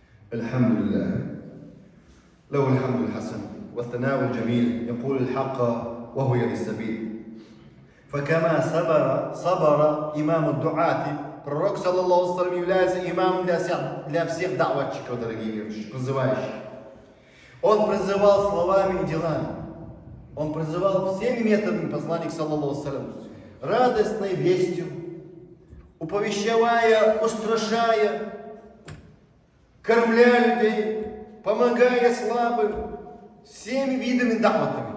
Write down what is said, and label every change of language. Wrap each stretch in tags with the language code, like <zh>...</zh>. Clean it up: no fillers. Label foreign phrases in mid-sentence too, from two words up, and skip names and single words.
<ar>الحمد لله له الحمد الحسن والثناء الجميل يقول الحق وهو يهدي السبيل. فكما صبر имам الدعاة, пророк, صلى الله عليه,</ar> <ru>является имамом для всех дa'ватчиков, дорогие верующие, призывающих. Он призывал словами и делами. Он призывал всеми методами, посланник,</ru> <ar>صلى الله عليه,</ar> <ru>радостной вестью, уповещая, устрашая, кормля людей, помогая слабым, всеми видами да'ватами.</ru>